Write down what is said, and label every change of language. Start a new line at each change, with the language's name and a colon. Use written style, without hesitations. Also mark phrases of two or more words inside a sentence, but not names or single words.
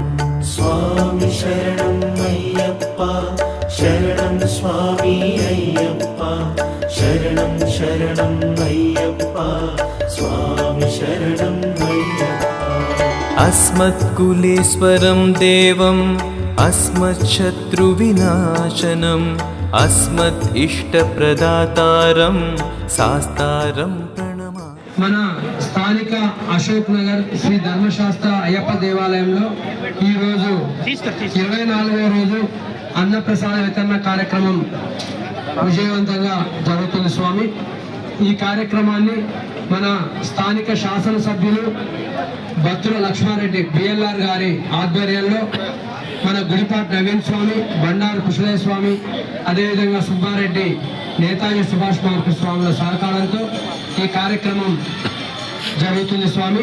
Sanskrit: स्वामी शरणं अय्यप्पा शरणं स्वामी अय्यप्पा शरणं शरणं अय्यप्पा स्वामी शरणं अय्यप्पा अस्मत्कुलेश्वरं देवम् अस्मच्छत्रुविनाशनम् अस्मत् इष्टप्रदातारं शास्तारं प्रणमामि
Telugu: మన స్థానిక అశోక్ నగర్ శ్రీ ధర్మశాస్త్ర అయ్యప్ప దేవాలయంలో ఈరోజు 24వ రోజు అన్నప్రసాద వితరణ కార్యక్రమం విజయవంతంగా జరుగుతుంది స్వామి. ఈ కార్యక్రమాన్ని మన స్థానిక శాసనసభ్యులు బత్తుల లక్ష్మారెడ్డి బిఎల్ఆర్ గారి ఆధ్వర్యంలో మన గుడిపాటి నవీన్ స్వామి, బండారు కుశలయ్య స్వామి, అదేవిధంగా సుబ్బారెడ్డి, నేతాజీ సుభాష్ కుమార్ స్వాముల సహకారంతో ఈ కార్యక్రమం జరుగుతుంది స్వామి.